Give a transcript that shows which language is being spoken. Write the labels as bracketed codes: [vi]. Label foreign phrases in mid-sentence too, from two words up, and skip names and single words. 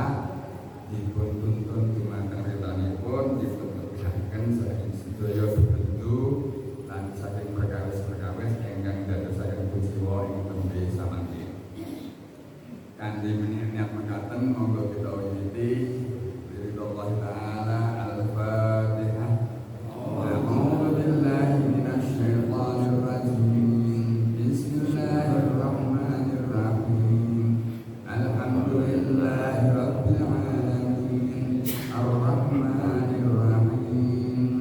[jv] Dipun tuntun dumateng ridhonipun, dipun tebihaken saking sedaya bebendu lan saking perkawis-perkawis ingkang dadosaken kujiwa ing tembe samanti. Kanthi niat mekaten monggo kita wiwiti [ar] برضا الله تعالى الفاتحة. أعوذ بالله من الشيطان الرجيم. بسم الله الرحمن الرحيم. الحمد لله رب العالمين. الرحمن الرحيم.